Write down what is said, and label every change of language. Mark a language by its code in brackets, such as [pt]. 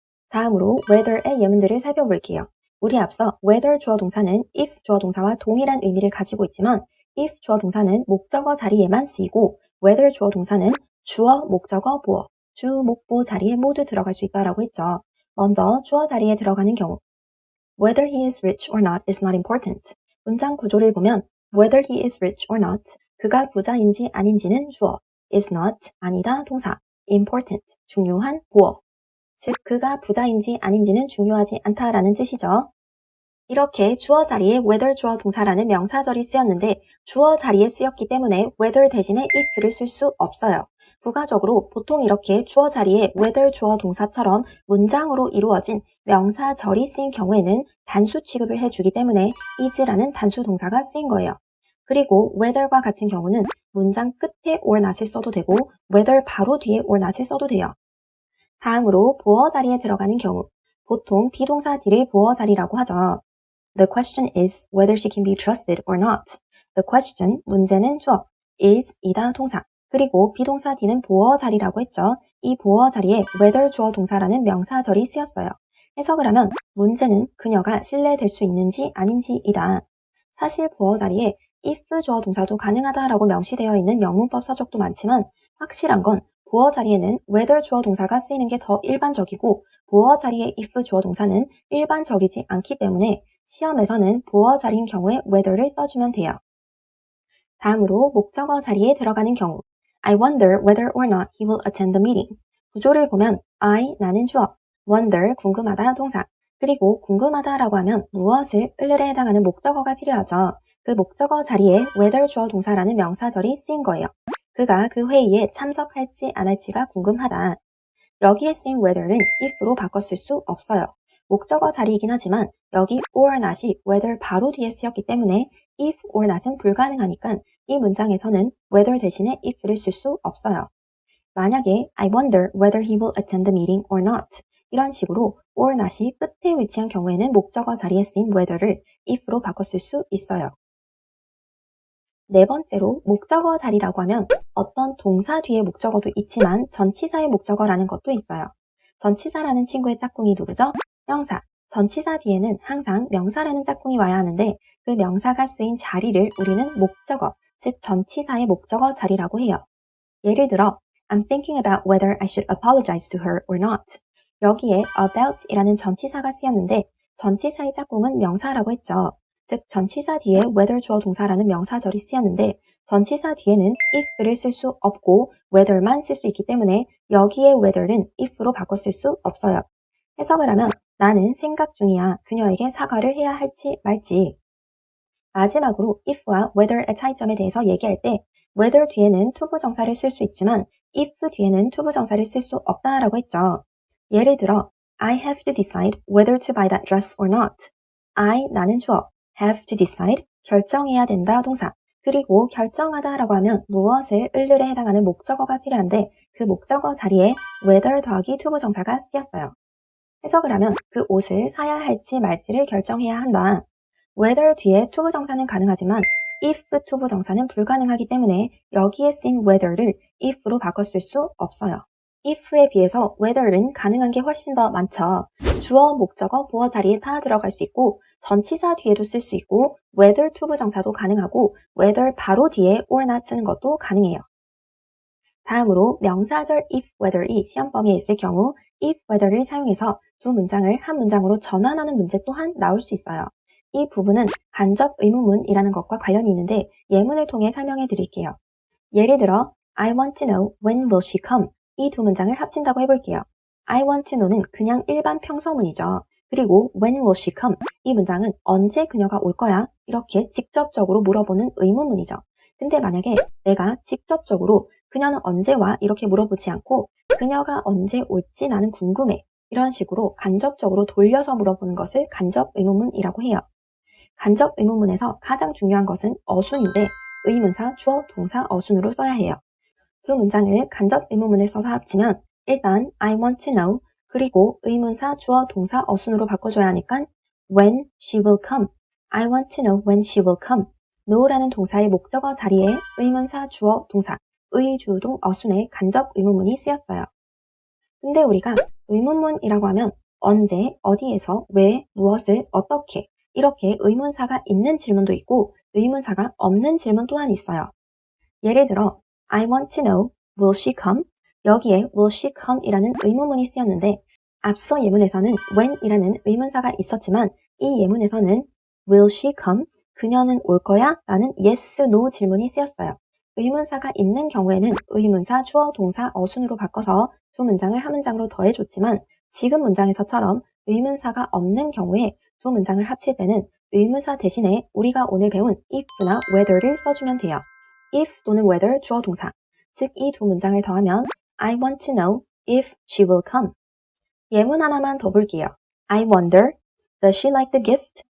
[ko] 다음으로 whether의 예문들을 살펴볼게요. 우리 앞서 whether 주어 동사는 if 주어 동사와 동일한 의미를 가지고 있지만 if 주어 동사는 목적어 자리에만 쓰이고 whether 주어 동사는 주어, 목적어, 보어, 주, 목보 자리에 모두 들어갈 수 있다라고 했죠. 먼저 주어 자리에 들어가는 경우 [en] whether he is rich or not is not important. [ko] 문장 구조를 보면 [en] whether he is rich or not [ko] 그가 부자인지 아닌지는 주어, is not, 아니다, 동사, important, 중요한, 보어. 즉 그가 부자인지 아닌지는 중요하지 않다라는 뜻이죠. 이렇게 주어 자리에 whether 주어 동사라는 명사절이 쓰였는데 주어 자리에 쓰였기 때문에 whether 대신에 if를 쓸 수 없어요. 부가적으로 보통 이렇게 주어 자리에 whether 주어 동사처럼 문장으로 이루어진 명사절이 쓰인 경우에는 단수 취급을 해주기 때문에 is라는 단수 동사가 쓰인 거예요. 그리고 whether과 같은 경우는 문장 끝에 or not을 써도 되고 whether 바로 뒤에 or not을 써도 돼요. 다음으로 보어 자리에 들어가는 경우 보통 비동사 D를 보어 자리라고 하죠. [en] The question is whether she can be trusted or not. The question, [ko] 문제는 주어, is, 이다 동사, 그리고 비동사 D는 보어 자리라고 했죠. 이 보어 자리에 whether 주어 동사라는 명사절이 쓰였어요. 해석을 하면 문제는 그녀가 신뢰될 수 있는지 아닌지이다. 사실 보어 자리에 if 주어 동사도 가능하다라고 명시되어 있는 영문법 서적도 많지만 확실한 건 보어 자리에는 whether 주어 동사가 쓰이는 게 더 일반적이고 보어 자리에 if 주어 동사는 일반적이지 않기 때문에 시험에서는 보어 자리인 경우에 whether를 써주면 돼요. 다음으로 목적어 자리에 들어가는 경우 [en] I wonder whether or not he will attend the meeting. [ko] 구조를 보면 I, 나는 주어, wonder, 궁금하다, 동사, 그리고 궁금하다라고 하면 무엇을 을을에 해당하는 목적어가 필요하죠. 그 목적어 자리에 whether 주어 동사라는 명사절이 쓰인 거예요. 그가 그 회의에 참석할지 안 할지가 궁금하다. 여기에 쓰인 whether는 if로 바꿨을 수 없어요. 목적어 자리이긴 하지만 여기 or not이 whether 바로 뒤에 쓰였기 때문에 if or not은 불가능하니까 이 문장에서는 whether 대신에 if를 쓸 수 없어요. 만약에 [en] I wonder whether he will attend the meeting or not [ko] 이런 식으로 or not이 끝에 위치한 경우에는 목적어 자리에 쓰인 whether를 if로 바꿨을 수 있어요. 네 번째로 목적어 자리라고 하면 어떤 동사 뒤에 목적어도 있지만 전치사의 목적어라는 것도 있어요. 전치사라는 친구의 짝꿍이 누구죠? 명사. 전치사 뒤에는 항상 명사라는 짝꿍이 와야 하는데 그 명사가 쓰인 자리를 우리는 목적어, 즉 전치사의 목적어 자리라고 해요. 예를 들어 [en] I'm thinking about whether I should apologize to her or not. [ko] 여기에 about 이라는 전치사가 쓰였는데 전치사의 짝꿍은 명사라고 했죠. 즉 전치사 뒤에 whether 주어 동사라는 명사절이 쓰였는데 전치사 뒤에는 if를 쓸 수 없고 whether만 쓸 수 있기 때문에 여기에 whether는 if로 바꿨을 수 없어요. 해석을 하면 나는 생각 중이야. 그녀에게 사과를 해야 할지 말지. 마지막으로 if와 whether의 차이점에 대해서 얘기할 때 whether 뒤에는 투부정사를 쓸 수 있지만 if 뒤에는 투부정사를 쓸 수 없다라고 했죠. 예를 들어 [en] I have to decide whether to buy that dress or not. [ko] I, 나는 주어, [en] have to decide, [ko] 결정해야 된다 동사, 그리고 결정하다라고 하면 무엇을 을을에 해당하는 목적어가 필요한데 그 목적어 자리에 whether 더하기 투부정사가 쓰였어요. 해석을 하면 그 옷을 사야 할지 말지를 결정해야 한다. whether 뒤에 투부정사는 가능하지만 if 투부정사는 불가능하기 때문에 여기에 쓰인 whether를 if로 바꿨을 수 없어요. if에 비해서 whether는 가능한 게 훨씬 더 많죠. 주어, 목적어, 보어 자리에 다 들어갈 수 있고 전치사 뒤에도 쓸 수 있고 whether 투부정사도 가능하고 whether 바로 뒤에 or not 쓰는 것도 가능해요. 다음으로 명사절 if whether이 시험 범위에 있을 경우 if whether를 사용해서 두 문장을 한 문장으로 전환하는 문제 또한 나올 수 있어요. 이 부분은 간접 의문문이라는 것과 관련이 있는데 예문을 통해 설명해 드릴게요. 예를 들어 [en] I want to know when will she come? [ko] 이 두 문장을 합친다고 해볼게요. [en] I want to know [ko] 는 그냥 일반 평서문이죠. [en] 그리고 when will she come? [ko] 이 문장은 언제 그녀가 올 거야? 이렇게 직접적으로 물어보는 의문문이죠. 근데 만약에 내가 직접적으로 그녀는 언제 와? 이렇게 물어보지 않고 그녀가 언제 올지 나는 궁금해. 이런 식으로 간접적으로 돌려서 물어보는 것을 간접 의문문이라고 해요. 간접 의문문에서 가장 중요한 것은 어순인데 의문사, 주어, 동사, 어순으로 써야 해요. 두 문장을 간접 의문문을 써서 합치면 일단 [en] I want to know [ko] 그리고 의문사, 주어, 동사, 어순으로 바꿔줘야 하니까 [en] when she will come. I want to know when she will come. [ko] know라는 동사의 목적어 자리에 의문사, 주어, 동사, 의, 주동, 어순의 간접 의문문이 쓰였어요. 근데 우리가 의문문이라고 하면 언제, 어디에서, 왜, 무엇을, 어떻게 이렇게 의문사가 있는 질문도 있고 의문사가 없는 질문 또한 있어요. 예를 들어 [en] I want to know, will she come? [ko] 여기에 [en] will she come [ko] 이라는 의문문이 쓰였는데 앞서 예문에서는 when 이라는 의문사가 있었지만 이 예문에서는 will she come? 그녀는 올 거야? 라는 [en] yes, no [ko] 질문이 쓰였어요. 의문사가 있는 경우에는 의문사, 주어, 동사, 어순으로 바꿔서 두 문장을 한 문장으로 더해줬지만 지금 문장에서처럼 의문사가 없는 경우에 두 문장을 합칠 때는 의문사 대신에 우리가 오늘 배운 if나 whether를 써주면 돼요. [en] if 또는 whether [ko] 주어 동사, 즉 이 두 문장을 더하면 [en] I want to know if she will come. [ko] 예문 하나만 더 볼게요. [en] I wonder, does she like the gift?